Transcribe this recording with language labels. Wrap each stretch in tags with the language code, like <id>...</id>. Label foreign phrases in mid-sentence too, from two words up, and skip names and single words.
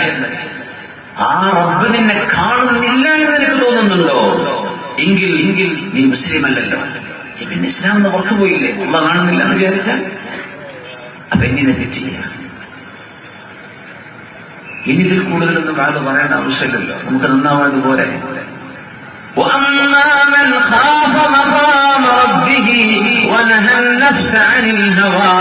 <ml>ആ റബ്ബ് നിന്നെ കാണുന്നില്ല എന്ന് നിനക്ക് തോന്നുന്നുണ്ടോ? എങ്കിൽ നീ മുസ്ലിം അല്ലല്ലോ. പിന്നെ ഇസ്ലാം എന്ന് പുറത്തു പോയില്ലേ? അല്ലാഹു കാണുന്നില്ല എന്ന് വിചാരിച്ചാൽ അപ്പൊ എങ്ങനെ തെറ്റ് ചെയ്യാം? ഇനി ഇതിൽ കൂടുതലൊന്നും കാര്യം പറയേണ്ട ആവശ്യമില്ലല്ലോ, നമുക്ക് നന്നാവാതുപോലെ.</ml> <ar>وأما من خاف مقام ربه ونهى النفس عن الهوى</ar>